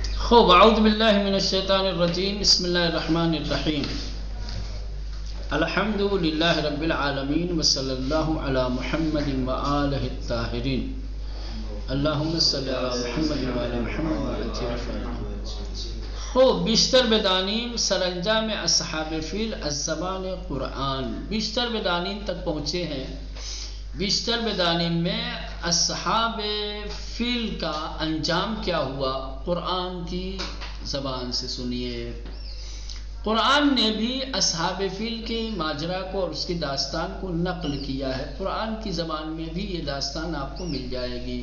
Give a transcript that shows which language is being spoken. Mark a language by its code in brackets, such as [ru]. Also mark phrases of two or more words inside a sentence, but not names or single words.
[ar] خوب اعوذ باللہ من الشیطان الرجیم بسم اللہ الرحمن الرحیم الحمد للہ رب العالمین وصلی اللہ علی محمد وآلہ الطاہرین اللہم صلی علی محمد وآلہ محمد. [fa] خوب بیشتر بدانیم سرانجام اصحاب فیل از زبان قرآن بیشتر بدانیم [ur] تک پہنچے ہیں. [fa] بیشتر بدانیم [ur] میں اصحاب فیل کا انجام کیا ہوا قرآن کی زبان سے سنیے. قرآن نے بھی اصحاب فیل کے ماجرا کو اور اس کی داستان کو نقل کیا ہے. قرآن کی زبان میں بھی یہ داستان آپ کو مل جائے گی.